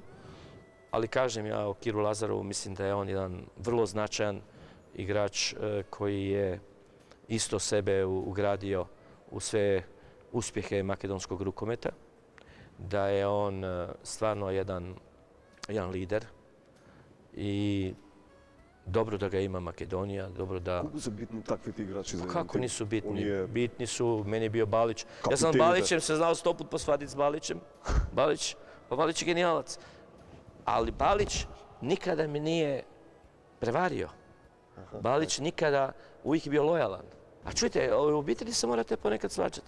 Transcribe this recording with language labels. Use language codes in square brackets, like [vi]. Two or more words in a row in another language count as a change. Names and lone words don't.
[hr] Ali kažem ja o Kiru Lazarovu, mislim da je on jedan vrlo značajan igrač koji je isto sebe ugradio u sve uspjehe makedonskog rukometa. Da je on stvarno jedan lider i dobro da ga ima Makedonija, dobro da... [mk] Колку се битни таквите играчи за еден [hr] Kako [mk] тим? [hr] nisu bitni? Oni je- Bitni su, meni je bio Balić. Ja sam s Kapitenite. Balićem se znao 100 put posvaditi s Balićem. Balić je genijalac. Ali Balić nikada mi nije prevario. Balić nikada, uvijek je bio lojalan. A čujte, u obitelji se morate ponekad svađati.